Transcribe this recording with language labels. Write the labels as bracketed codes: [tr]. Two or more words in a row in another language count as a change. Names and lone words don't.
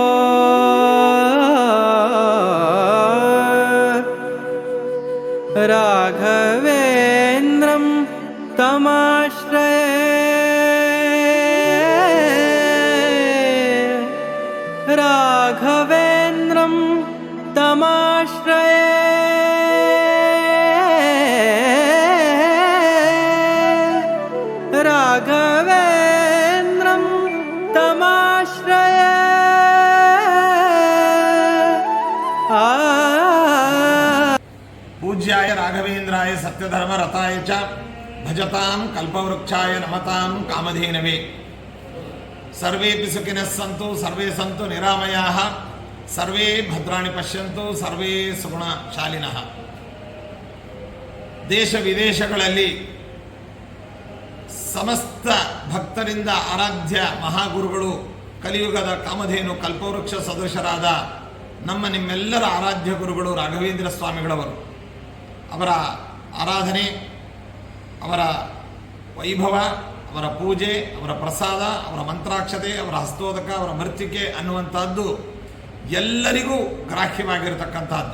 [sa] ರಾಘವೇಂದ್ರಂ ತಮಾಶ್ರಯೇ ರಾಘವೇಂದ್ರಂ ತಮಾಶ್ರಯೇ ರಾಘವೇಂದ್ರಂ ತಮಾಶ್ರಯೇ पूज्याय राघवेन्द्राय सत्यधर्मरताय च भजतां कल्पवृक्षाय नमतां कामधेनवे सर्वेपि सुखिनः सन्तु सर्वे सन्तु निरामयाः सर्वे भद्राणि पश्यन्तु सर्वे सुगुणशालिनः [kn] ದೇಶ ವಿದೇಶಗಳಲ್ಲಿ ಸಮಸ್ತ ಭಕ್ತರಿಂದ ಆರಾಧ್ಯ ಮಹಾಗುರುಗಳು ಕಲಿಯುಗದ ಕಾಮಧೇನು ಕಲ್ಪವೃಕ್ಷ ಸದೃಶರಾದ ನಿಮ್ಮೆಲ್ಲರ ಆರಾಧ್ಯ ಗುರುಗಳು ರಾಘವೇಂದ್ರ ಸ್ವಾಮಿಗಳವರು. ಅವರ ಆರಾಧನೆ, ಅವರ ವೈಭವ, ಅವರ ಪೂಜೆ, ಅವರ ಪ್ರಸಾದ, ಅವರ ಮಂತ್ರಾಕ್ಷತೆ, ಅವರ ಹಸ್ತೋದಕ, ಅವರ ಮರ್ತಿಕೆ ಅನ್ನುವಂಥದ್ದು ಎಲ್ಲರಿಗೂ ಗ್ರಾಹ್ಯವಾಗಿರತಕ್ಕಂಥದ್ದು.